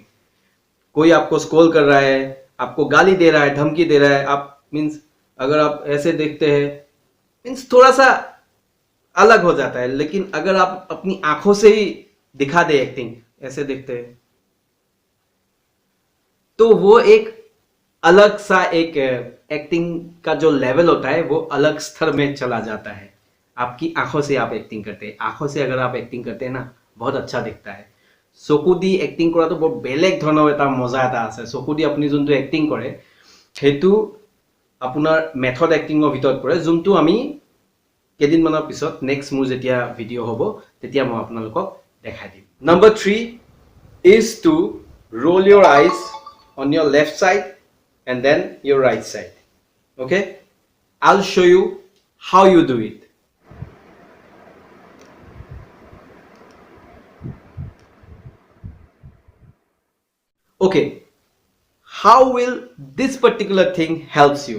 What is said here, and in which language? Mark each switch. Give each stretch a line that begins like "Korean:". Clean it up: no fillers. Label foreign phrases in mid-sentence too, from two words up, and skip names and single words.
Hindi: कोई आपको स्क्रॉल कर रहा है, आपको गाली दे रहा है, धमकी दे रहा है, आप मीन्स अगर आप ऐसे देखते हैं मीन्स थोड़ा सा अलग हो जाता है, लेकिन अगर आप अपनी आंखों से ही दिखा दे एक्टिंग, ऐसे देखते हैं, तो वो एक अलग सा एक एक्टिंग का जो लेवल होता है वो अलग स्तर में चला जाता है। आपकी आंखों से आप एक्टिंग करते हैं, आंखों से अगर आप एक्टिंग करते हैं ना, बहुत अच्छा दिखता है।
Assamese: চকু দি এক্টিং কৰাটো বৰ বেলেগ ধৰণৰ এটা মজা এটা আছে। চকু দি আপুনি যোনটো এক্টিং কৰে সেইটো আপোনাৰ
English: method acting
Assamese: ভিতৰত পৰে, যোনটো আমি কেইদিনমানৰ পিছত নেক্সট মোৰ যেতিয়া ভিডিঅ' হ'ব তেতিয়া মই আপোনালোকক দেখাই দিম।
English: Number 3 is to roll your eyes on your left side and then your right side. Okay, I'll show you how you do it. Okay, how will this particular thing helps you?